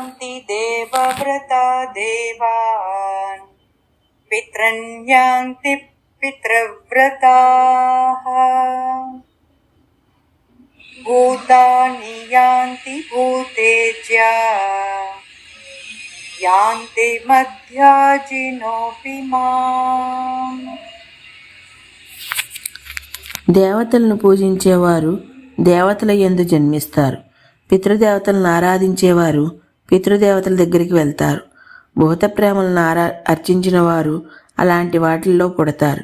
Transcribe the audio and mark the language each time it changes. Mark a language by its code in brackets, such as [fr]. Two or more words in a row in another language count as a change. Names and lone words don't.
[sa] देवव्रता देवान् पितृन्यान्ति पितृव्रताः भूतानि यान्ति भूतेज्या యాంతి మధ్యాజినోపి మాం. [te] దేవతలను పూజించేవారు దేవతల యందు జన్మిస్తారు. పితృదేవతలను ఆరాధించేవారు పితృదేవతల దగ్గరికి వెళ్తారు. భూత ప్రేమలను అర్చించిన వారు అలాంటి వాటిల్లో పుడతారు.